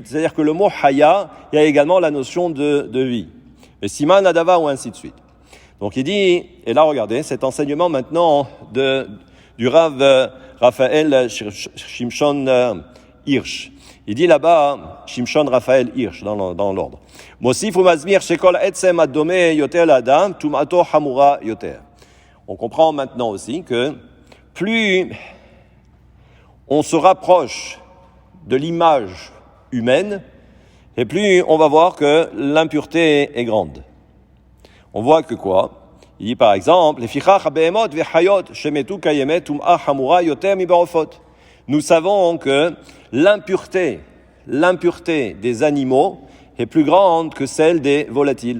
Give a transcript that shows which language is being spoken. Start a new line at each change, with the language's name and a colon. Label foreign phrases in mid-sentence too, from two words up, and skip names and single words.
French: C'est-à-dire que le mot haya, il y a également la notion de vie. Et
Hebrew: סימן הדבה,
French: ou ainsi de suite. Donc il dit, et là regardez, cet enseignement maintenant du Rav Raphaël Shimshon Hirsch. Il dit là-bas, Shimshon Raphaël Hirsch, dans l'ordre.
Hebrew: מוסיף ומזמיר שכל עצם הדומה יותר לאדם טומאתו חמורה יותר.
French: On comprend maintenant aussi que plus on se rapproche de l'image humaine, et plus on va voir que l'impureté est grande. On voit que quoi? Il dit par exemple, nous savons que l'impureté des animaux est plus grande que celle des volatiles.